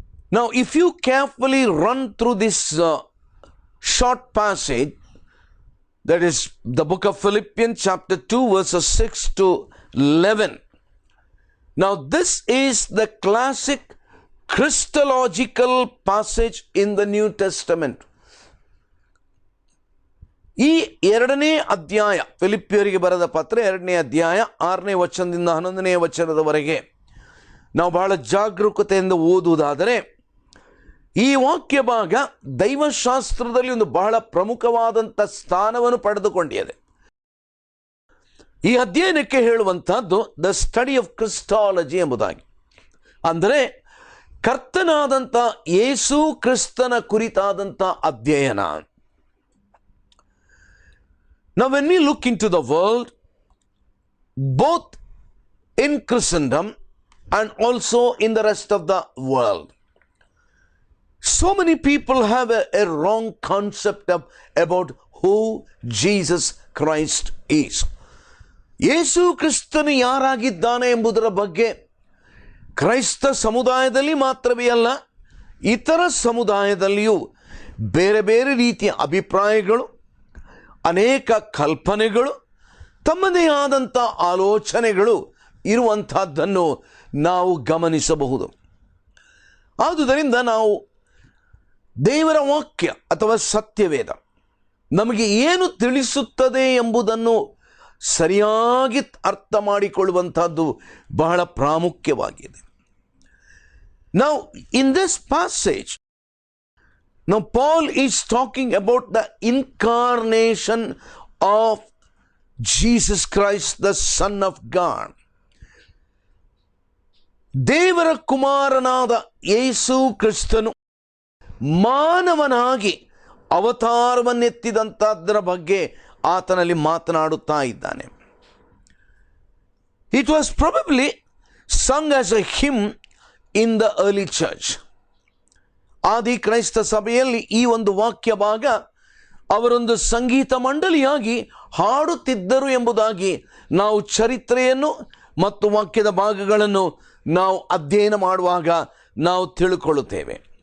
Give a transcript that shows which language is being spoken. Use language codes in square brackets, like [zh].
[en] Now, if you carefully run through this short passage, that is the book of Philippians chapter 2 verses 6 to 11. Now, this is the classic Christological passage in the New Testament. [kn] ಈ 2ನೇ ಅಧ್ಯಾಯ, ಫಿಲಿಪ್ಪಿಯರಿಗೆ ಬರೆದ ಪತ್ರ 2ನೇ ಅಧ್ಯಾಯ 6ನೇ ವಚನದಿಂದ 11ನೇ ವಚನದವರೆಗೆ ನಾವು ಬಹಳ ಜಾಗರೂಕತೆಯಿಂದ ಓದುವುದಾದರೆ, ಈ ವಾಕ್ಯ ಭಾಗ ದೈವಶಾಸ್ತ್ರದಲ್ಲಿ ಒಂದು ಬಹಳ ಪ್ರಮುಖವಾದಂಥ ಸ್ಥಾನವನ್ನು ಪಡೆದುಕೊಂಡಿದೆ. ಈ ಅಧ್ಯಯನಕ್ಕೆ ಹೇಳುವಂಥದ್ದು [en] the study of Christology [kn] ಎಂಬುದಾಗಿ. ಅಂದರೆ ಕರ್ತನಾದಂಥ ಯೇಸು ಕ್ರಿಸ್ತನ ಕುರಿತಾದಂಥ ಅಧ್ಯಯನ. [en] Now when we look into the world, both in Christendom and also in the rest of the world, so many people have a wrong concept about who Jesus Christ is. [kn] ಯೇಸು ಕ್ರಿಸ್ತನು ಯಾರಾಗಿದ್ದಾನೆ ಎಂಬುದರ ಬಗ್ಗೆ ಕ್ರೈಸ್ತ ಸಮುದಾಯದಲ್ಲಿ ಮಾತ್ರವೇ ಅಲ್ಲ, ಇತರ ಸಮುದಾಯದಲ್ಲಿಯೂ ಬೇರೆ ಬೇರೆ ರೀತಿಯ ಅಭಿಪ್ರಾಯಗಳು, ಅನೇಕ ಕಲ್ಪನೆಗಳು, ತಮ್ಮದೇ ಆದಂಥ ಆಲೋಚನೆಗಳು ಇರುವಂಥದ್ದನ್ನು ನಾವು ಗಮನಿಸಬಹುದು. ಆದುದರಿಂದ ನಾವು ದೇವರ ವಾಕ್ಯ ಅಥವಾ ಸತ್ಯವೇದ ನಮಗೆ ಏನು ತಿಳಿಸುತ್ತದೆ ಎಂಬುದನ್ನು ಸರಿಯಾಗಿ ಅರ್ಥ ಮಾಡಿಕೊಳ್ಳುವಂಥದ್ದು ಬಹಳ ಪ್ರಾಮುಖ್ಯವಾಗಿದೆ. [en] Now, in this passage, now Paul is talking about the incarnation of Jesus Christ, the Son of God. [kn] ದೇವರ ಕುಮಾರನಾದ ಯೇಸು ಕ್ರಿಸ್ತನು ಮಾನವನಾಗಿ ಅವತಾರವನ್ನೆತ್ತಿದಂಥದ್ದರ ಬಗ್ಗೆ ಆತನಲ್ಲಿ ಮಾತನಾಡುತ್ತಾ ಇದ್ದಾನೆ. [en] It was probably sung as a hymn in the early church. [kn] ಆದಿ ಕ್ರೈಸ್ತ ಸಭೆಯಲ್ಲಿ ಈ ಒಂದು ವಾಕ್ಯ ಭಾಗ ಅವರೊಂದು ಸಂಗೀತ ಮಂಡಳಿಯಾಗಿ ಹಾಡುತ್ತಿದ್ದರು ಎಂಬುದಾಗಿ ನಾವು ಚರಿತ್ರೆಯನ್ನು ಮತ್ತು ವಾಕ್ಯದ ಭಾಗಗಳನ್ನು ನಾವು ಅಧ್ಯಯನ ಮಾಡುವಾಗ ನಾವು ತಿಳ್ಕೊಳ್ಳುತ್ತೇವೆ.